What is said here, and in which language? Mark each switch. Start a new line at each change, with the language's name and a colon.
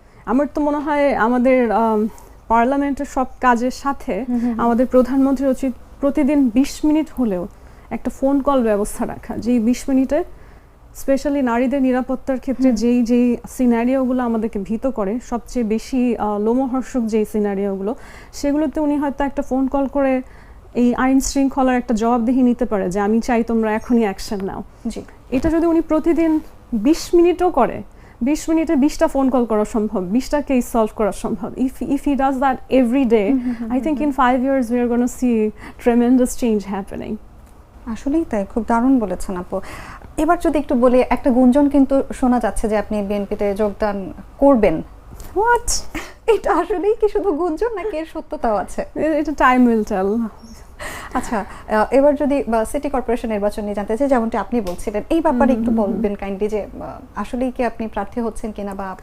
Bangla: আমার তো মনে হয় আমাদের পার্লামেন্টের সব কাজের সাথে আমাদের প্রধানমন্ত্রীর উচিত প্রতিদিন 20 মিনিট হলেও একটা ফোন কল ব্যবস্থা রাখা, যেই 20 মিনিটে স্পেশালি নারীদের নিরাপত্তার ক্ষেত্রে যেই সিনারিওগুলো আমাদেরকে ভীত করে, সবচেয়ে বেশি লোমহর্ষক যেই সিনারিওগুলো, সেগুলোতে উনি হয়তো একটা ফোন কল করে এই আইন শৃঙ্খলার একটা জবাবদিহি নিতে পারে যে আমি চাই তোমরা এখনই অ্যাকশন নাও। এটা যদি উনি প্রতিদিন 20 মিনিটও করে, 20 মিনিটে 20টা ফোন কল করা সম্ভব, 20টা কেস সলভ করা সম্ভব।
English: If he does that every day, I think in 5 years we are going to see tremendous change happening.
Bangla: আসলেই তাই, খুব দারুণ বলেছেন আপু। এবার যদি একটু বলি, একটা গুঞ্জন কিন্তু শোনা যাচ্ছে যে আপনি বিএনপিতে যোগদান করবেন।
English: What?
Bangla: এটা আসলেই কি শুধু গুঞ্জন নাকি এর সত্যতাও আছে?
English: It time will tell.
Bangla: আচ্ছা, এবার যদি সিটি কর্পোরেশন নির্বাচন নিয়ে জানতে চাই, যেমনটি আপনি বলছিলেন, এই ব্যাপারে একটু বলবেন কাইন্ডলি যে আসলেই কি আপনি প্রার্থী হচ্ছেন কিনা বা